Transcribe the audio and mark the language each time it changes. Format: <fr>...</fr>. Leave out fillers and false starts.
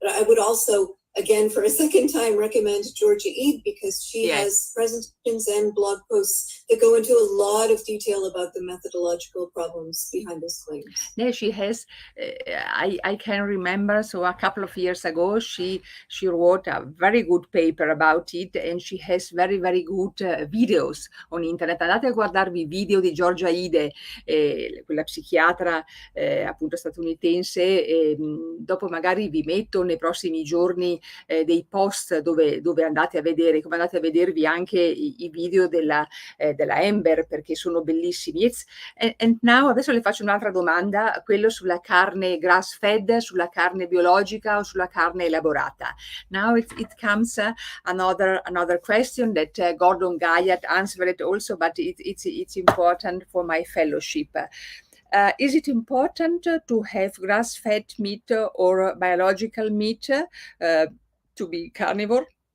<en>But I would also, again, for a second time, recommend Georgia Eid, because she has presentations and blog posts that go into a lot of detail about the methodological problems behind those claims. Yeah, she has. I can remember. So a couple of years ago, she wrote a very good paper about it, and she has very good videos on internet.</en> <it>Andate a guardarvi i video di Georgia Ide, quella psichiatra appunto statunitense. Dopo magari vi metto nei prossimi giorni dei post dove andate a vedere, come andate a vedervi anche i video della Amber, perché sono bellissimi.</it> <en>And now,</en> <it>adesso le faccio un'altra domanda, quello sulla carne grass fed, sulla carne biologica o sulla carne elaborata.</it> <en>Now it comes another question that Gordon Guyat answered it also, but it's important for my fellowship. Is it important to have grass-fed meat or biological meat to be carnivore?</en>